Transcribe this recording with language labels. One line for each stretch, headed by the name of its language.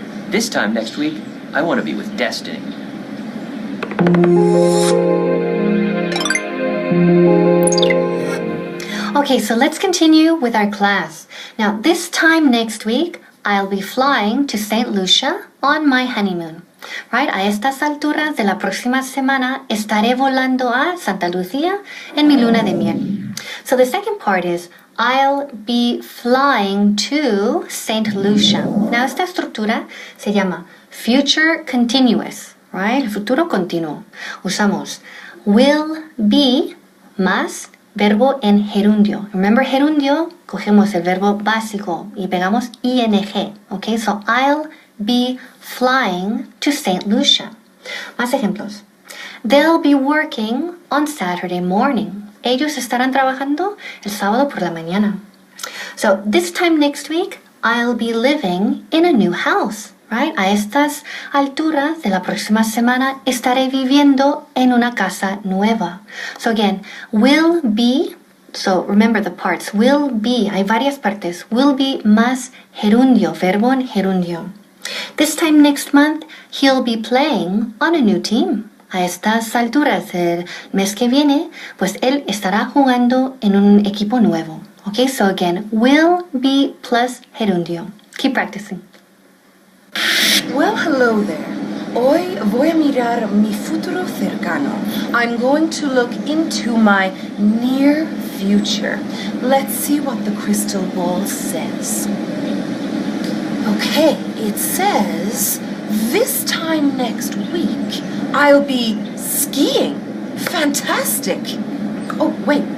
English: This time next week, I want to be with Destiny. Okay, so let's continue with our class. Now, this time next week, I'll be flying to St. Lucia on my honeymoon. Right?
Spanish: A estas alturas de la próxima semana, estaré volando a Santa Lucía en mi luna de miel.
English: So the second part is, I'll be flying to St.
Spanish: Lucia.
English: Now,
Spanish: esta estructura se llama
English: future continuous, right?
Spanish: El futuro continuo. Usamos
English: will be
Spanish: más verbo en gerundio.
English: Remember
Spanish: gerundio, cogemos el verbo básico y pegamos ing.
English: Okay, so I'll be flying to St. Lucia.
Spanish: Más ejemplos.
English: They'll be working on Saturday morning.
Spanish: Ellos estarán trabajando el sábado por la mañana.
English: So this time next week, I'll be living in a new house. Right?
Spanish: A estas alturas de la próxima semana estaré viviendo en una casa nueva.
English: So again, will be, so remember the parts, will be,
Spanish: hay varias partes,
English: will be
Spanish: más gerundio, verbo en gerundio.
English: This time next month, he'll be playing on a new team.
Spanish: a estas alturas el mes que viene, pues él estará jugando en un equipo nuevo.
English: Okay, so again, will be plus gerundio. Keep practicing. Well, hello there.
Spanish: Hoy voy a mirar mi futuro cercano.
English: I'm going to look into my near future. Let's see what the crystal ball says. Okay, it says this time next week I'll be skiing. Fantastic. Oh, wait.